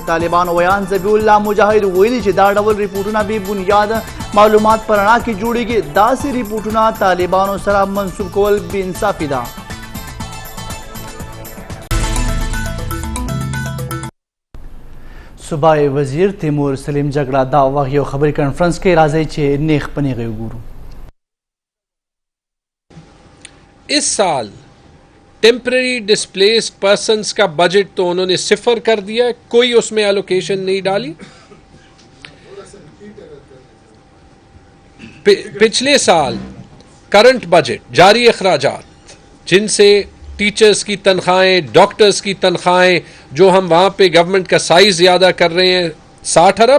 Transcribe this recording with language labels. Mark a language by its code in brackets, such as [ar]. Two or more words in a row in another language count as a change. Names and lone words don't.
[ps] طالبانو ویان ذبیح الله مجاهد ویلي چې دا ډول رپورټونه بې بنیاد معلومات په رڼا کې جوړیږي. داسې رپورټونه طالبانو سره منسوب کول بې انصافي ده. صوبائی وزیر تیمور سلیم جگڑا دا وقت یو خبری کانفرنس کے راځي چې نیخ پنیغه وګورو. [ur] اس سال [en] temporary displaced persons [ur] کا بجٹ تو انہوں نے صفر کر دیا، کوئی اس میں الوکیشن نہیں ڈالی. پچھلے سال [en] current budget [ur] جاری اخراجات جن سے ٹیچرز کی تنخواہیں، ڈاکٹرز کی تنخواہیں، جو ہم وہاں پہ گورنمنٹ کا سائز زیادہ کر رہے ہیں 60 ارب.